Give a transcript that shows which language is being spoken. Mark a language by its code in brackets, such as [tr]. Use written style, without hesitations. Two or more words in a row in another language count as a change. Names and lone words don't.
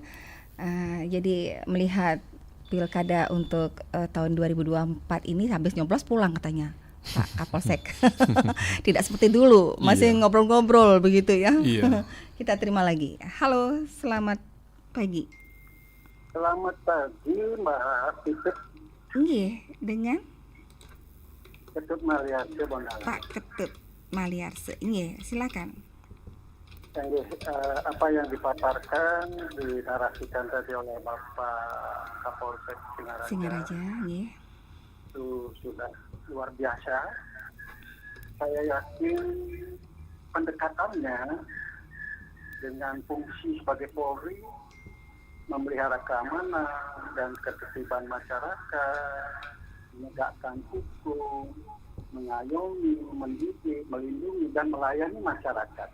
[id] Jadi melihat pilkada untuk tahun 2024 ini habis nyoblos pulang katanya Pak Kapolsek. Tidak seperti dulu, masih Iya. ngobrol-ngobrol begitu ya. Iya. Kita terima lagi. Halo, selamat pagi. Selamat pagi Mbak Titip Nggih, dengan Ketut Mariarse Bondalan. Pak Ketut Maliarse. Nggih, silakan. Apa yang dipaparkan, dinarasikan tadi oleh Bapak Kapolsek Singaraja Singaraja, nggih. itu sudah luar biasa. Saya yakin pendekatannya dengan fungsi sebagai Polri memelihara keamanan dan ketertiban masyarakat, menegakkan hukum, mengayomi, mendidik, melindungi dan melayani masyarakat.